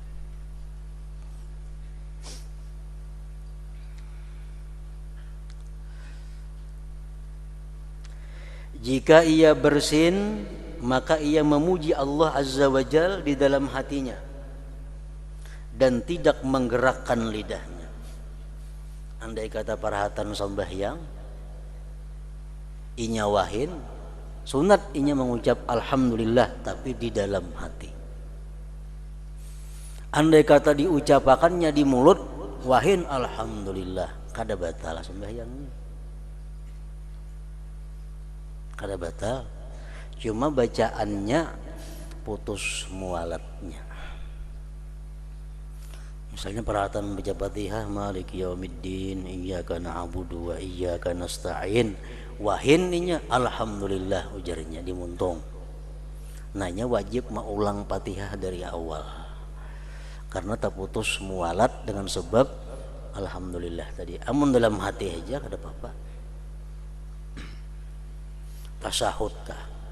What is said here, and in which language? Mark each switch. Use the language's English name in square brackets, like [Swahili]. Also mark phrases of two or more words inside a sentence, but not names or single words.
[Malay] Jika ia bersin, maka ia memuji Allah [Arabic] Azza wa Jal [Malay] di dalam hatinya dan tidak menggerakkan lidahnya. [Banjar] Andai kata parahatan sembahyang, inya wahin, sunat inya mengucap alhamdulillah tapi di dalam hati. Andai kata diucapakannya di mulut, wahin alhamdulillah, kada batal sembahyangnya. Kada batal, cuma bacaannya putus mualatnya. Misalnya perhatian baca Fatihah, [Arabic] Maliki yaumiddin, iyyaka na'budu wa iyyaka nasta'in, [Banjar] wahin inya alhamdulillah ujarnya di muntung. Nanya wajib mengulang Fatihah dari awal karena tak putus mualat dengan sebab alhamdulillah tadi. Amun dalam hati aja kada apa-apa. Tasahud kah?